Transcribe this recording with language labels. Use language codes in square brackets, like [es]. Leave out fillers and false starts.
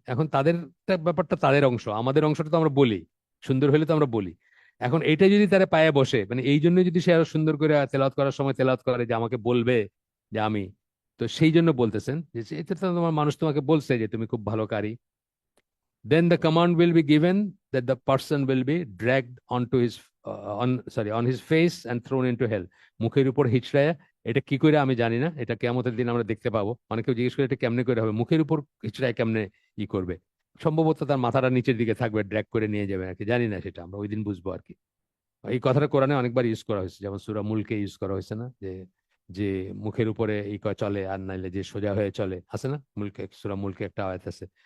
[bn] এখন তাদের ব্যাপারটা তাদের অংশ, আমাদের অংশটা তো আমরা বলি, সুন্দর হলে তো আমরা বলি। এখন এইটা যদি তারা পায়ে বসে, মানে এই জন্য যদি সে আরো সুন্দর করে তেলাওয়াত করার সময় তেলাওয়াত করে যে আমাকে বলবে যে আমি, তো সেই জন্য বলতেছেন যে এটা তো তোমার মানুষ তোমাকে বলছে যে তুমি খুব ভালো কারি। [en] Then the command will be given that the person will be dragged onto his on his face and thrown into hell. [bn] মুখের উপর হিচড়ায়, এটা কি করে আমি জানি না, এটা কিয়ামতের দিন আমরা দেখতে পাবো। অনেকেও জিজ্ঞেস করে এটা কেমনে করে হবে, মুখের উপর হিচড়ায় কেমনে করবে। সম্ভবত তার মাথাটা নিচের দিকে থাকবে, ড্র্যাগ করে নিয়ে যাবে আর কি, জানি না, সেটা আমরা ওই দিন বুঝবো আর কি। এই কথাটা কোরআনে অনেকবার ইউজ করা হয়েছে, যেমন সূরা মুলকে ইউজ করা হয়েছে না, যে যে মুখের উপরে চলে আর নাইলে যে সোজা হয়ে চলে, আছে না, মুলকে, সূরা মুলকে একটা আয়াত আছে।